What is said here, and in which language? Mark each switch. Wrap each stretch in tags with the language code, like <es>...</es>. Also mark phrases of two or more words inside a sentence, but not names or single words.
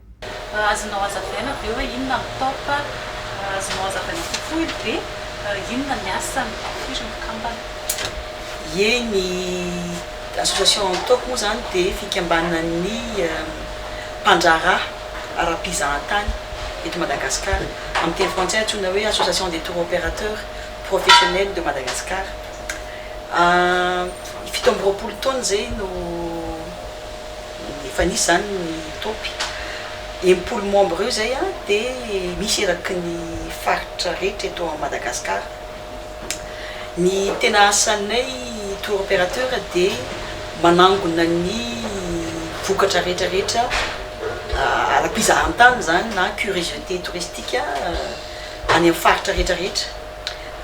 <mg>Azonao hazavaina avy eo hoe inona ny top azonao hazavaina fofohy be inona ny asany firy ny kambana? Ye ny association top moa zany dia fikambanan'ny mpandraharaha ara-pizahantany eto Madagascar. Amin'ny teny frantsay antsoina hoe association des tour opérateurs professionnels de Madagascar. Fito amby roapolo taona zay no efa nisy zany ny topy. Impolo membre eo zay dia misy eraky ny faritra rehetra eto Madagascar. Ny tena asanay</mg> <fr>tour opérateur</fr> <mg>dia manangona ny vokatra rehetrarehetra ara-pizahantany zany na</mg> <fr>curiosité touristique</fr> <mg>any amin'ny faritra rehetrarehetra.</mg>